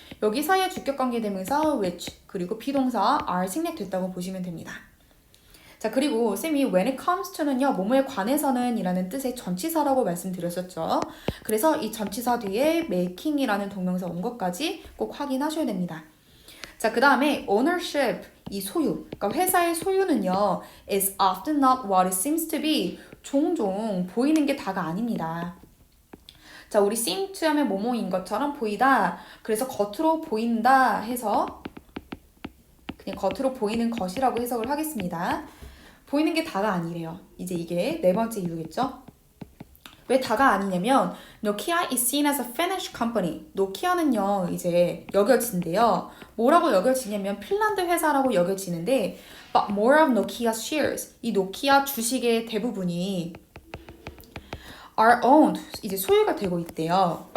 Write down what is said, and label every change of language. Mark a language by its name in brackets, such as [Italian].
[Korean] 여기 사이에 주격관계 대명사 which 그리고 비동사 are 생략됐다고 보시면 됩니다. 자, 그리고 쌤이 when it comes to는요, 뭐뭐에 관해서는 이라는 뜻의 전치사라고 말씀드렸었죠. 그래서 이 전치사 뒤에 making이라는 동명사 온 것까지 꼭 확인하셔야 됩니다. 자, 그 다음에 ownership, 이 소유, 그러니까 회사의 소유는요, [English] is often not what it seems to be. [Korean] 종종 보이는 게 다가 아닙니다. 자, 우리 seem to 하면 뭐뭐인 것처럼 보이다. 그래서 겉으로 보인다 해서 그냥 겉으로 보이는 것이라고 해석을 하겠습니다. 보이는 게 다가 아니래요. 이제 이게 네 번째 이유겠죠? 왜 다가 아니냐면 [English] Nokia is seen as a Finnish company. [Korean] 노키아는요 이제 여겨진대요. 뭐라고 여겨지냐면 핀란드 회사라고 여겨지는데 [English] but more of Nokia's shares. [Korean] 이 노키아 주식의 대부분이 [English] are owned. [Korean] 이제 소유가 되고 있대요.